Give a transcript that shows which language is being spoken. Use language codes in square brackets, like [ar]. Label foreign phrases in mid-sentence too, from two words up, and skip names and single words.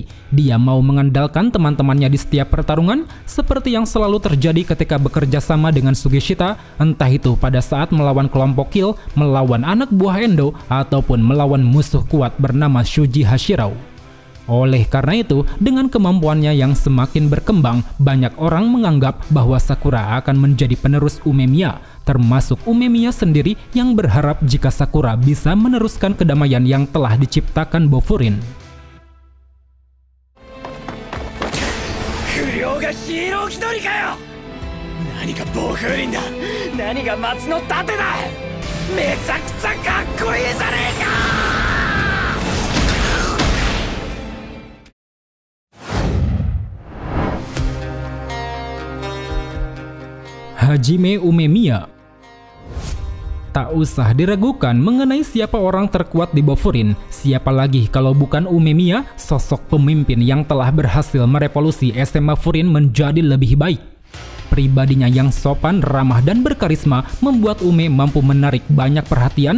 [id] Dia mau mengandalkan teman-temannya di setiap pertarungan, seperti yang selalu terjadi ketika bekerja sama dengan Sugeshita, entah itu pada saat melawan kelompok Kill, melawan anak buah Endo, ataupun melawan musuh kuat bernama Shuji Hashirao. Oleh karena itu, dengan kemampuannya yang semakin berkembang, banyak orang menganggap bahwa Sakura akan menjadi penerus Umemiya, termasuk Umemiya sendiri yang berharap jika Sakura bisa meneruskan kedamaian yang telah diciptakan Bofuri. [ja] 不良がヒーロー気取りかよ。何が暴風林だ、何が松の盾だ、めちゃくちゃかっこいいじゃねえか。 [id] Hajime Umemiya. Tak usah diragukan mengenai siapa orang terkuat di Bofurin. Siapa lagi kalau bukan Umemiya, sosok pemimpin yang telah berhasil merevolusi SMA Furin menjadi lebih baik. Pribadinya yang sopan, ramah, dan berkarisma membuat Ume mampu menarik banyak perhatian.